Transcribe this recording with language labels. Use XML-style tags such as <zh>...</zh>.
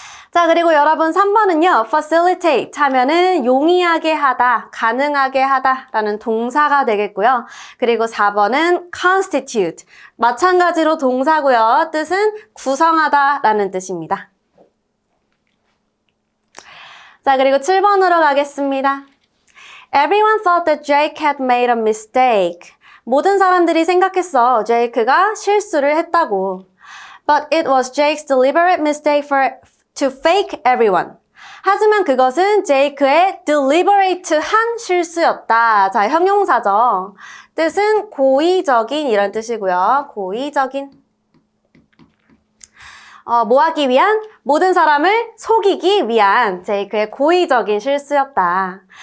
<ko>자, 그리고 여러분 3번은요, facilitate 하면은 용이하게 하다, 가능하게 하다 라는 동사가 되겠고요. 그리고 4번은 constitute, 마찬가지로 동사고요. 뜻은 구성하다 라는 뜻입니다. 자, 그리고 7번으로 가겠습니다.</ko> <en>Everyone thought that Jake had made a mistake.</en> <ko>모든 사람들이 생각했어, 제이크가 실수를 했다고.</ko> <en>But it was Jake's deliberate mistake to fake everyone.</en> <ko>하지만 그것은 제이크의 deliberate한 실수였다. 자, 형용사죠. 뜻은 고의적인 이런 뜻이고요. 고의적인. 뭐 하기 위한? 모든 사람을 속이기 위한 제이크의 고의적인 실수였다.</ko>